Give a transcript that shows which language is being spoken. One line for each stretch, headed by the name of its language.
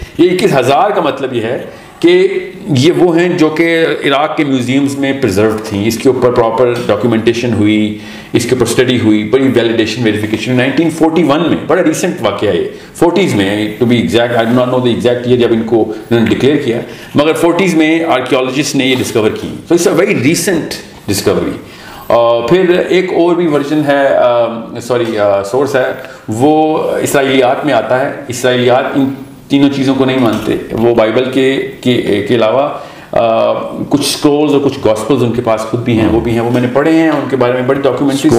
Urdu: یہ 21,000 کا مطلب یہ ہے کہ یہ وہ ہیں جو کہ عراق کے میوزیمز میں پرزروڈ تھیں. اس کے اوپر پراپر ڈاکیومنٹیشن ہوئی, اس کے اوپر اسٹڈی ہوئی, بڑی ویلیڈیشن ویریفیکیشن. 1941 میں, بڑا ریسنٹ واقعہ ہے, 40s میں
English: to be exact, I do not know the exact year
Urdu: جب ان کو انہوں نے ڈکلیئر کیا, مگر 40s میں آرکیولوجسٹ نے یہ ڈسکور کی.
English: So it's a very recent discovery.
Urdu: پھر ایک اور بھی ورژن ہے, سورس ہے, وہ اسرائیلیات میں آتا ہے. اسرائیلیات ان تینوں چیزوں کو نہیں مانتے. وہ بائبل کے علاوہ کچھ اسکرولز اور کچھ گاسپلز ان کے پاس خود بھی ہیں, وہ بھی ہیں, وہ میں نے پڑھے ہیں, ان کے بارے میں بڑی ڈاکیومنٹریز,